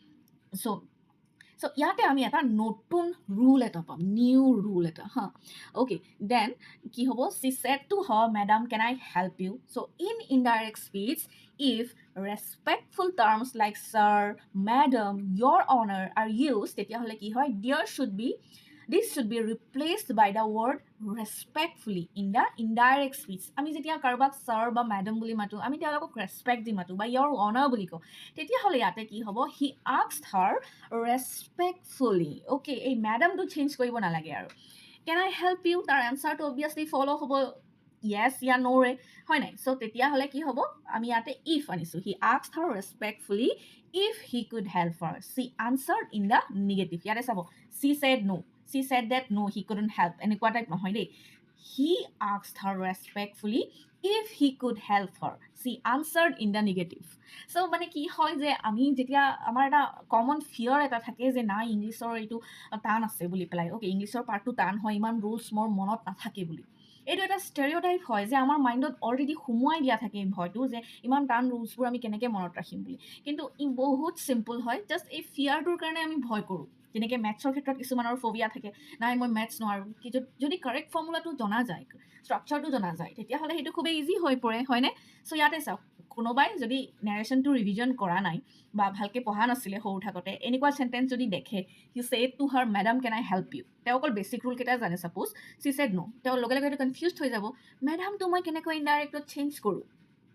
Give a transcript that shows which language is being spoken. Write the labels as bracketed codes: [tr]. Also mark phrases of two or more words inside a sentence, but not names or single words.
[as] চ' ইয়াতে আমি এটা নতুন ৰুল এটা পাম [en] new rule [as] এটা হা [en] okay then [as] কি হ'ব [en] she said to her madam can I help you so in indirect speech if respectful terms like sir madam your honor are used [as] তেতিয়াহ'লে কি হয় [en] this should be replaced by the word respectfully in the indirect speech [as] আমি যেতিয়া কাৰোবাক sir বা madam বুলি মাতো আমি তেওঁলোকক respect দি মাতো বা [en] your honor [as] বুলি কওঁ তেতিয়াহ'লে ইয়াতে কি হ'ব [en] he asked her respectfully okay [as] এই madam টো change কৰিব নালাগে আৰু [en] can I help you [as] তাৰ answer টো obviously follow হ'ব [en] yes ya no re [as] হয় নাই [en] so [as] তেতিয়াহ'লে কি হ'ব আমি ইয়াতে [en] if আনিছো he asked her respectfully if he could help her she answered in the negative [as] ইয়াতে চাব [en] she said no she said that no he couldn't help [as] এনেকুৱা টাইপ নহয় দেই [en] he asked her respectfully if he could help her she answered in the negative so [as] মানে কি হয় যে আমি যেতিয়া আমাৰ এটা কমন ফিয়াৰ এটা থাকে যে নাই ইংলিছৰ এইটো টান আছে বুলি পেলাই অ'কে ইংলিছৰ পাৰ্টটো টান হয় ইমান ৰুলছ মোৰ মনত নাথাকে বুলি এইটো এটা ষ্টেৰিঅ'টাইপ হয় যে আমাৰ মাইণ্ডত অলৰেডি সোমোৱাই দিয়া থাকে এই ভয়টো যে ইমান টান ৰুলছবোৰ আমি কেনেকৈ মনত ৰাখিম বুলি কিন্তু ই বহুত চিম্পল হয় জাষ্ট এই ফিয়াৰটোৰ কাৰণে আমি ভয় কৰোঁ যেনেকৈ মেথছৰ ক্ষেত্ৰত কিছুমানৰ ফবিয়া থাকে নাই মই মেথছ নোৱাৰোঁ কি যদি কাৰেক্ট ফৰ্মুলাটো জনা যায় ষ্ট্ৰাকচাৰটো জনা যায় তেতিয়াহ'লে সেইটো খুবেই ইজি হৈ পৰে হয়নে চ' ইয়াতে চাওক কোনোবাই যদি নেৰেশ্যনটো ৰিভিজন কৰা নাই বা ভালকৈ পঢ়া নাছিলে সৰু থাকোঁতে এনেকুৱা চেণ্টেন্স যদি দেখে [en] he said to her madam can I help you [as] তেওঁ অকল বেছিক ৰুল কেইটা জানে [en] suppose she said no' [as] তেওঁ লগে লগে সেইটো কনফিউজ হৈ যাব মেডামটো মই কেনেকৈ ইনডাইৰেক্টত চেঞ্জ কৰোঁ